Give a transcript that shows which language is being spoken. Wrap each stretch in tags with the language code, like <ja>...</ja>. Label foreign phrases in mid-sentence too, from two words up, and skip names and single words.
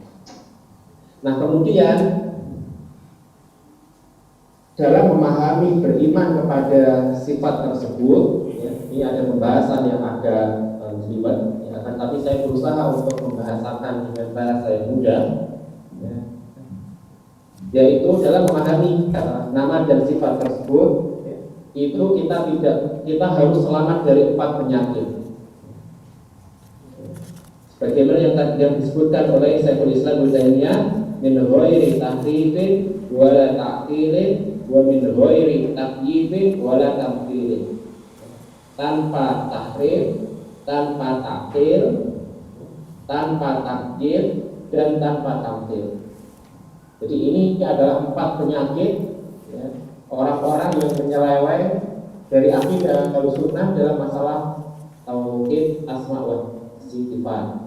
<id>Nah, kemudian dalam memahami beriman kepada sifat tersebut ya, ini ada pembahasan yang agak jelimet ya, tapi saya berusaha untuk membahasakan dengan bahasa yang mudah ya, yaitu dalam memahami nama dan sifat tersebut ya, itu kita harus selamat dari 4 penyakit. Bagaimana yang disebutkan oleh Syekhul Islam Ibnu Taimiyah,</id> <ar>من غير تحريف ولا تعطيل ومن غير تكييف ولا تمثيل.</ar> <id>Tanpa tahrif, tanpa ta'til, tanpa takyif, dan tanpa tamthil. Jadi ini adalah 4 penyakit ya, orang-orang yang menyeleweng dari akidah Ahlussunnah dalam masalah tauhid</id> <ar>أسماء وصفات.</ar>